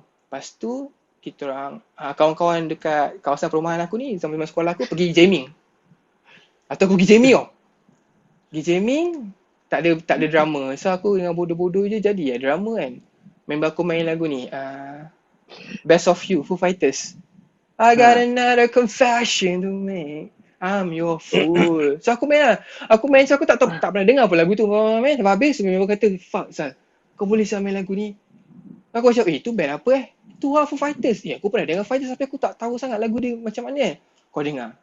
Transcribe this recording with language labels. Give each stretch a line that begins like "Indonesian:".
Malay: Lepas tu, kita orang, kawan-kawan dekat kawasan perumahan aku ni, zaman sekolah aku pergi jamming. Atau aku pergi jamming Pergi jamming, tak ada drama. So aku dengan bodoh-bodoh je jadi drama kan. Member aku main lagu ni, Best of You, Foo Fighters.
English: I got another confession to make. I'm your fool.
Malay: So aku main lah. Aku tak pernah dengar pun lagu tu. Main sampai habis, member kata, fuck Sal, kau boleh main lagu ni? Aku macam, tu band apa Tu Foo Fighters. Aku pernah dengar Fighters tapi aku tak tahu sangat lagu dia macam mana Kau dengar.